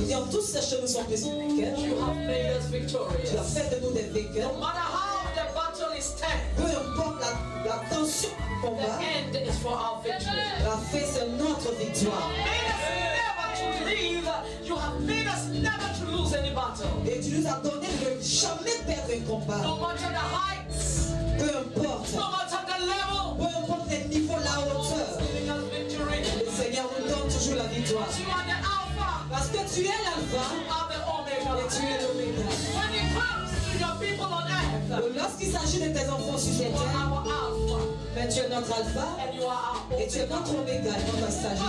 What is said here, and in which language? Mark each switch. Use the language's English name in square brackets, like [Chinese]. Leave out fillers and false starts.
[French] dis en toutes ces choses nous sommes plus que vainqueurs. [English] You have made us [French] Tu as [English] victorious. [French] fait de nous des vainqueurs. [English] No matter how the battle is tense, [French] Peu importe la tension du [English] the [French] combat, [English] end is for our victory. [French] la fin c'est notre victoire. [English] Made us never to leave. You have made us never to lose any battle. [French] Et tu nous as donné de jamais perdre un combat. [English] No matter the heights, [French] Peu importe. [English] no matter the level, [French] Peu importe les niveaux, la hauteur. [English] giving us victory. [French] Le Seigneur nous donne toujours la victoire. [English] You are the Alpha, [French] Parce que tu es l'alpha [English] you are the Omega. [French] et tu es l'oméga. [English] When it comes to your people on earth, [French] Lorsqu'il s'agit de tes enfants sur cette [English] you are [French] terre, [English] our Alpha [French] mais tu es notre alpha [English] and you are our [French] et tu es [English] Omega. [French] notre oméga quand il s'agit